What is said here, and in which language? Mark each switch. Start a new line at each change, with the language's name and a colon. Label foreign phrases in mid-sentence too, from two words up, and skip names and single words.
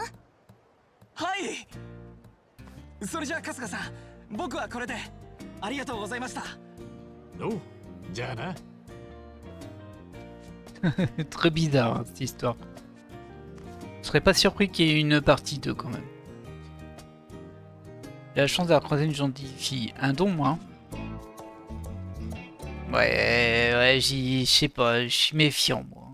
Japanese: はい。それじゃあ春日さん、僕はこれで。ありがとうございました。おう、じゃあな。
French: Très bizarre hein, cette histoire. Je serais pas surpris qu'il y ait une partie 2 quand même. J'ai la chance d'avoir croisé une gentille fille. Un don, moi. Ouais, je sais pas, je suis méfiant, moi.